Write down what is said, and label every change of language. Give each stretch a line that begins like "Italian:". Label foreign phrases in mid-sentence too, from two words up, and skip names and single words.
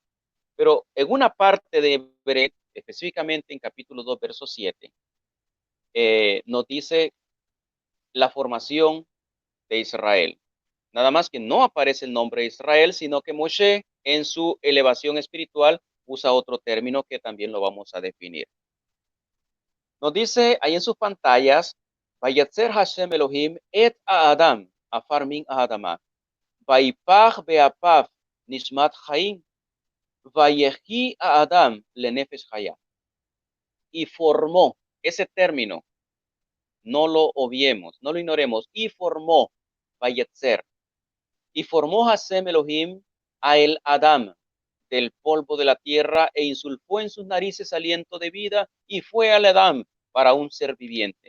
Spanish: Pero en una parte de Bereshit, específicamente en capítulo 2, verso 7, nos dice la formación de Israel. Nada más que no aparece el nombre de Israel, sino que Moshe en su elevación espiritual usa otro término que también lo vamos a definir. Nos dice ahí en sus pantallas,
Hebrew: וייצר השם אלהים את האדם, עפר מן האדמה, ויפח באפיו נשמת חיים, ויהי האדם לנפש חיה.
Spanish: Y formó ese término, no lo obviemos, no lo ignoremos, y formó, Vayatzer, y formó Hashem Elohim a el Adam del polvo de la tierra e insulfó en sus narices aliento de vida y fue al Adam para un ser viviente.